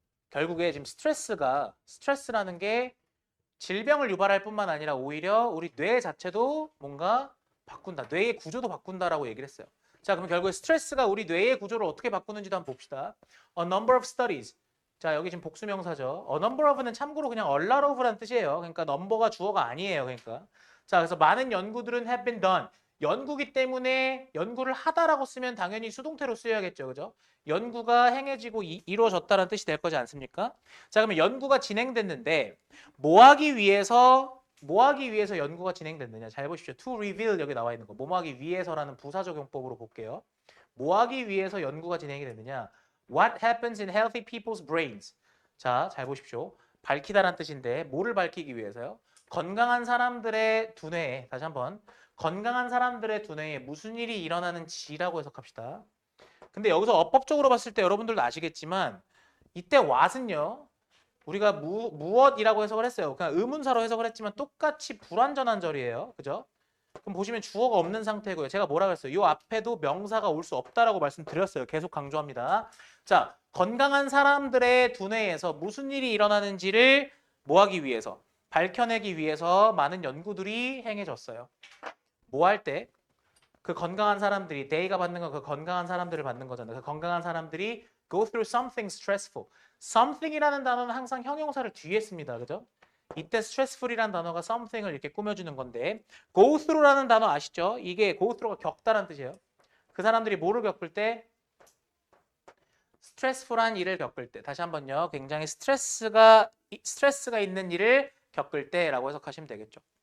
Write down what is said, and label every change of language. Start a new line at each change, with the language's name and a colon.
Korean: 결국에 지금 스트레스라는 게 질병을 유발할 뿐만 아니라 오히려 우리 뇌 자체도 뭔가 바꾼다. 뇌의 구조도 바꾼다라고 얘기를 했어요. 자, 그럼 결국에 스트레스가 우리 뇌의 구조를 어떻게 바꾸는지도 한번 봅시다.
English: A number of studies.
Korean: 자, 여기 지금 복수명사죠. A number of는 참고로 그냥 a lot of라는 뜻이에요. 그러니까 number가 주어가 아니에요. 그러니까. 자, 그래서 많은 연구들은
English: have been done.
Korean: 연구기 때문에 연구를 하다라고 쓰면 당연히 수동태로 쓰여야겠죠. 그죠? 연구가 행해지고 이루어졌다는 뜻이 될 거지 않습니까? 자, 그러면 연구가 진행됐는데 뭐 하기 위해서 연구가 진행됐느냐? 잘 보십시오. to reveal 여기 나와 있는 거. 뭐 하기 위해서라는 부사적용법으로 볼게요. 뭐 하기 위해서 연구가 진행이 됐느냐?
English: What happens in healthy people's brains?
Korean: 자, 잘 보십시오. 밝히다란 뜻인데 뭐를 밝히기 위해서요? 건강한 사람들의 두뇌에 다시 한번 건강한 사람들의 두뇌에 무슨 일이 일어나는지라고 해석합시다. 근데 여기서 어법적으로 봤을 때 여러분들도 아시겠지만 이때 what은요. 우리가 무엇이라고 해석을 했어요. 그냥 의문사로 해석을 했지만 똑같이 불완전한 절이에요. 그죠? 그럼 보시면 주어가 없는 상태고요. 제가 뭐라고 했어요? 이 앞에도 명사가 올 수 없다라고 말씀드렸어요. 계속 강조합니다. 자, 건강한 사람들의 두뇌에서 무슨 일이 일어나는지를 뭐 하기 위해서? 밝혀내기 위해서 많은 연구들이 행해졌어요. 뭐 할 때? 그 건강한 사람들이, 데이가 받는 건 그 건강한 사람들을 받는 거잖아요. 그 건강한 사람들이
English: go through something stressful.
Korean: something이라는 단어는 항상 형용사를 뒤에 씁니다. 그죠? 이때 stressful이라는 단어가 something을 이렇게 꾸며주는 건데 go through라는 단어 아시죠? 이게 go through가 겪다라는 뜻이에요. 그 사람들이 뭐를 겪을 때? 스트레스풀한 일을 겪을 때. 다시 한번요. 굉장히 스트레스가 있는 일을 겪을 때라고 해석하시면 되겠죠.